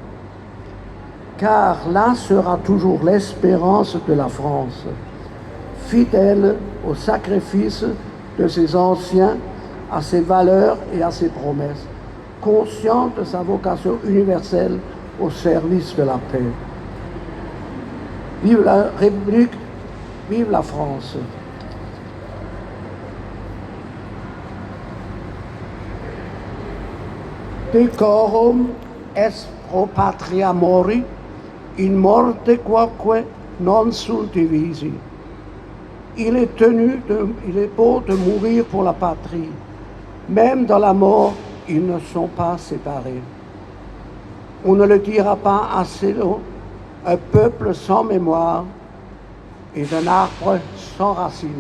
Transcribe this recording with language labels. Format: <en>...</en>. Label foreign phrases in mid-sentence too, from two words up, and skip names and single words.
<fr>Car là sera toujours l'espérance de la France, fidèle au sacrifice de ses anciens, à ses valeurs et à ses promesses, conscient de sa vocation universelle au service de la paix. Vive la République, vive la France.</fr> <la>Decorum est pro patria mori, in morte quoque non sunt divisi.</la> <fr>Il est beau de mourir pour la patrie. Même dans la mort, ils ne sont pas séparés. On ne le dira pas assez long, un peuple sans mémoire est un arbre sans racines.</fr>